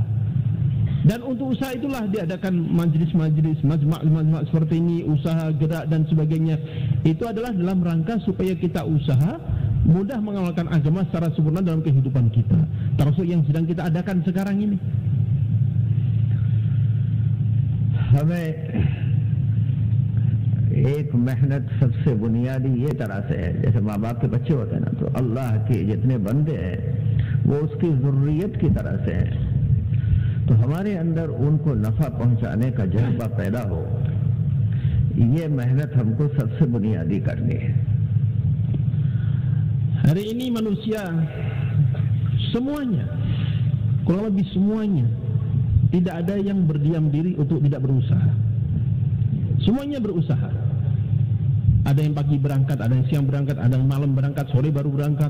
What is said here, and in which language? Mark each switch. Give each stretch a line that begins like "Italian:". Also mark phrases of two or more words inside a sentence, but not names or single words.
Indonesian: Dan untuk usaha itulah diadakan majlis-majlis, majma' seperti ini, usaha, gerak dan sebagainya. Itu adalah dalam rangka supaya kita usaha mudah mengamalkan agama secara sempurna dalam kehidupan kita, termasuk yang sedang kita adakan sekarang ini.
Hindi: हमें एक मेहनत सबसे बुनियादी ये तरह से है, जैसे माँ बाप के बच्चे होते हैं ना, तो अल्लाह के जितने बंदे हैं वो उसकी ज़ुर्रियत की तरह से हैं, तो हमारे अंदर उनको नफ़ा पहुंचाने का जज्बा पैदा हो, ये मेहनत हमको सबसे बुनियादी करनी है।
Indonesian: Hari ini manusia semuanya, kurang lebih semuanya, tidak ada yang berdiam diri untuk tidak berusaha. Semuanya berusaha. Ada yang pagi berangkat, ada yang siang berangkat, ada yang malam berangkat, sore baru berangkat.